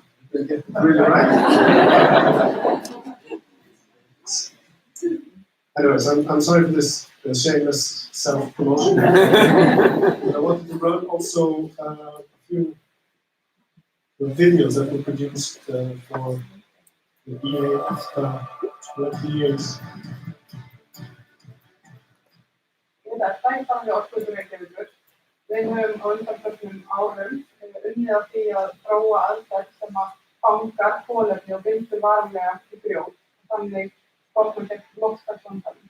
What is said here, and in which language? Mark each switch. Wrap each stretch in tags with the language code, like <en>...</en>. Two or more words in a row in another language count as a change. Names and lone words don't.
<en>They get it really right. Anyways, I'm sorry for this shameless self-promotion. I wanted to run also a few videos that were produced for the EEA EFTA 20 years.</en> <is>Við höfum á undanförnum árum unnið að því að þróa aðferð sem að fangar kolefni og bindur varanlega í grjót, þannig sportum gegn loftslagsvandanum.</is>